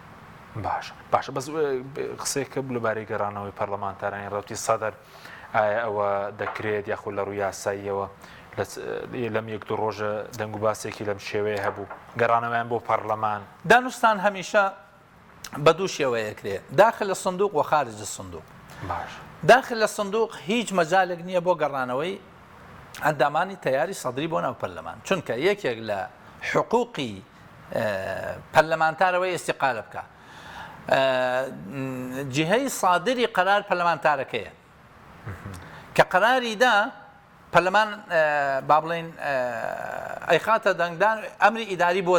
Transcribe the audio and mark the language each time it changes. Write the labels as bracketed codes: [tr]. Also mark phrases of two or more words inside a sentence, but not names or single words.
[ckb] باشە بەس قسەیەکە لەبارەی گەڕانەوەی پەرلەمانتارانی ڕەوتی سەدر ئایا ئەوە دەکرێت یاخود لە ڕووی یاساییەوە لەم 1-2 ڕۆژە دەنگ و باسێکی لەم شێوەیە هەبوو گەڕانەوەیان بۆ پەرلەمان دانوستان هەمیشە بە دوو شێوەیەکرێ [ar] داخل الصندوق وخارج الصندوق [ckb] باش [ar] داخل الصندوق [ckb] هیچ مەجالێک نییە بۆ گەڕانەوەی ئەندامانی تەیاری سەدری بۆ ناو پەرلەمان چونکە یەکێک لە حقوقی پەرلەمانتارەوەی ئێستیقالە بکە جهەی صادری قەرار پەرلەمانتارەکەیە کە قەراریدا پەرلەمان با بڵێن ئەیخاتە دەنگدان ئەمری ئیداری بۆ